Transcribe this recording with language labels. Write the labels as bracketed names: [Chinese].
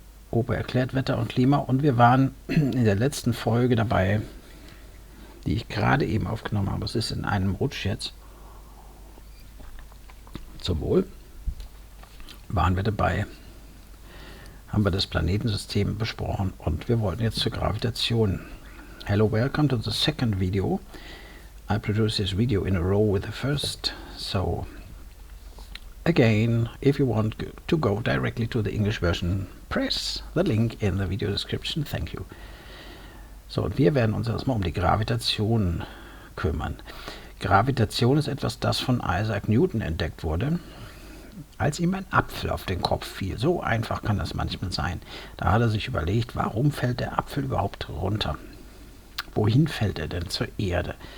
[German] Ober erklärt Wetter und Klima, und wir waren in der letzten Folge dabei, die ich gerade eben aufgenommen habe. Es ist in einem Rutsch jetzt. Zum Wohl. Waren wir dabei, haben wir das Planetensystem besprochen und wir wollten jetzt zur Gravitation. [English] Hello, welcome to the second video. I produce this video in a row with the first, so again, if you want to go directly to the English version, press the link in the video description. Thank you. [German] So, und wir werden uns erstmal um die Gravitation kümmern. Gravitation ist etwas, das von Isaac Newton entdeckt wurde, als ihm ein Apfel auf den Kopf fiel. So einfach kann das manchmal sein. Da hat er sich überlegt, warum fällt der Apfel überhaupt runter? Wohin fällt er denn? Zur Erde.